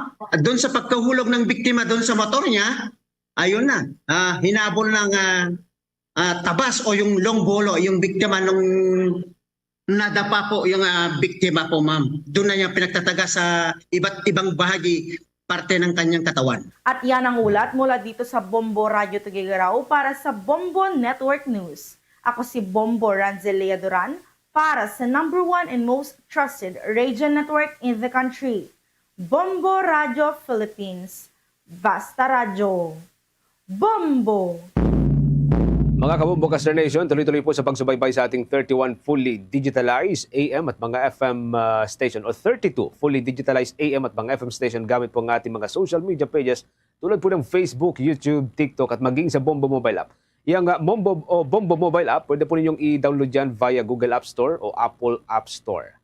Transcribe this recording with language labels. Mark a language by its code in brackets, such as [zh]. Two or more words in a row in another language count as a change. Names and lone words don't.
[tl] At doon sa pagkahulog ng biktima doon sa motor niya, ayun na, hinabol ng tabas o yung long bolo, yung biktima nung nadapa po yung biktima po, ma'am. Doon na niya pinagtataga sa iba't ibang bahagi, parte ng kanyang katawan. At yan ang ulat mula dito sa Bombo Radio Tuguegarao para sa Bombo Network News. Ako si Bombo Ranzelea Duran para sa [en] #1 and most trusted radio network in the country. [tl] Bombo Radio Philippines. Basta Radio. Bombo! Mga kabombo Caster Nation, tuloy-tuloy po sa pagsubaybay sa ating 31 [en] fully digitalized AM [tl] at mga [en] FM station [tl] o 32 [en] fully digitalized AM [tl] at mga [en] FM station [tl] gamit po ang ating mga [en] social media pages [tl] tulad po ng Facebook, YouTube, TikTok at maging sa Bombo Mobile App. Yung Bombo Mobile App, pwede po ninyong i-download yan via Google App Store o Apple App Store.